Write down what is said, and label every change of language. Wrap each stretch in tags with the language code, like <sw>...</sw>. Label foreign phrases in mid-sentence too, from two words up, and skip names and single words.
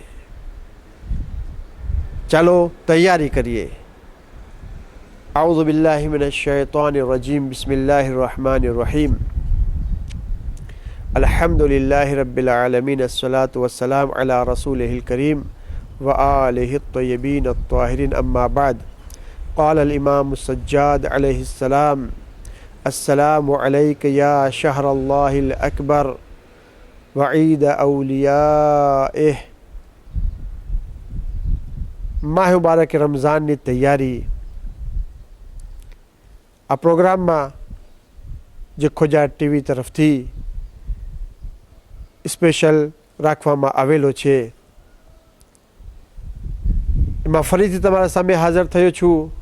<gu>ચાલો તૈયારી કરીએ.</gu> <ar>أعوذ بالله من الشيطان الرجيم. بسم الله الرحمن الرحيم. الحمد لله رب العالمين. الصلاة والسلام على رسوله الكريم وآله الطيبين الطاهرين. أما بعد. قال الإمام السجاد عليه السلام السلام عليك يا شهر الله الأكبر وعيد أوليائه.</ar> <ur>ماہ مبارک</ur> <gu>रमज़ानની તૈયારી આ પ્રોગ્રામમાં જે ખોજા ટીવી તરફથી સ્પેશિયલ રાખવામાં આવેલો છે, એમાં ફરીથી તમારા સામે હાજર થયો છું.</gu>